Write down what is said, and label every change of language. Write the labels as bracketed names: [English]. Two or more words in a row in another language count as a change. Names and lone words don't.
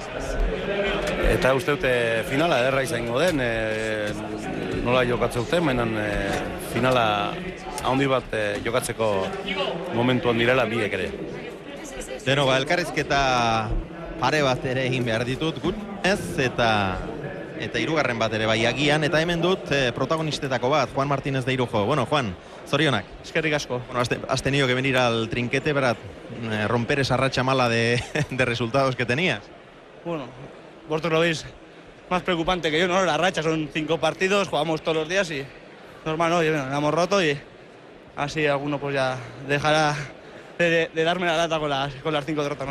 [Basque] Eta uste dute finala erra izango den, nola jokatze dute, mainan finala handi bat jokatzeko momentuan direla biek ere. Deno, elkarrizketa pare bat ere egin behar ditut, gut ez, eta hirugarren bat ere bai agian, eta hemen dut protagonistetako bat, Juan Martínez de Irujo. Bueno, Juan, zorionak. Eskerrik asko. [Spanish] Bueno, has tenido que venir al trinquete para romper esa racha mala de resultados que tenías. Bueno, vosotros lo veis más preocupante que yo, ¿no? La racha son 5 partidos, jugamos todos los días y normal, ¿no? Y bueno, la hemos roto y así alguno pues ya dejará de darme la lata con las 5 derrotas, ¿no?